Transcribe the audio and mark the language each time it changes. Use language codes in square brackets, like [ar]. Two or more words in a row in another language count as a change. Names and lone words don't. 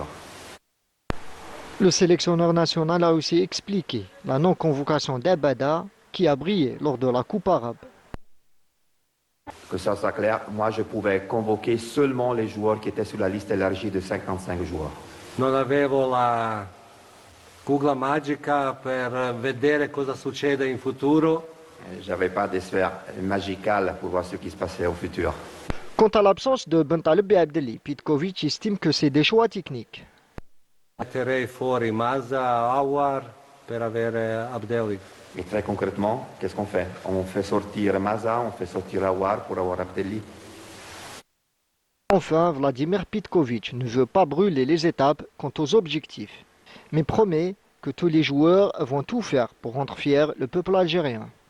[fr] Le sélectionneur national a aussi expliqué la non-convocation d'Abada qui a brillé lors de la Coupe arabe. Que ça soit clair, moi je pouvais convoquer seulement les joueurs qui étaient sur la liste élargie de 55 joueurs. [it] Non avevo la kugla magica per vedere cosa succede in futuro. [fr] Je n'avais pas de sphère magicale pour voir ce qui se passait au futur. Quant à l'absence de Bentaleb et Abdelli, Petkovic estime que c'est des choix techniques. [it] Metterei fuori Mazza, Awar per avere Abdelli. [fr] Et très concrètement, qu'est-ce qu'on fait? On fait sortir Maza, on fait sortir Awar pour avoir Abdelli. Enfin, Vladimir Petkovic ne veut pas brûler les étapes quant aux objectifs, mais promet que que tous les joueurs vont tout faire pour rendre fier le peuple algérien.